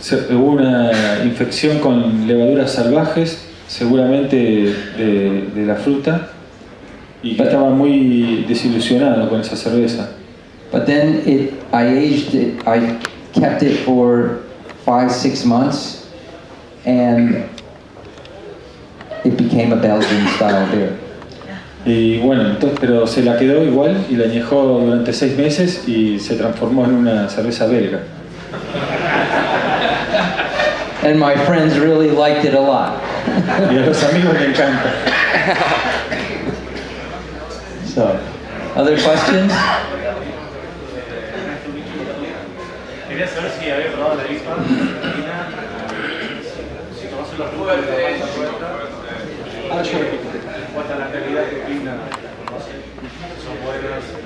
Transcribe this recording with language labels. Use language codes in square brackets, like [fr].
[es] Hubo una infección con levaduras salvajes, seguramente de la fruta, y que estaba muy desilusionado con esa cerveza. [en] But then I kept it for 5-6 months, and it became a Belgian style beer. [es] Y bueno, entonces, pero se la quedó igual y la añejó durante 6 meses y se transformó en una cerveza belga. [en] And my friends really liked it a lot. [es] Y a los amigos les encanta. [en] So, other questions? [es] Quería saber si había probado la IPA argentina, si conoce los lúpulos de la malta fuerte, cuánta la calidad que brindan, son buenas,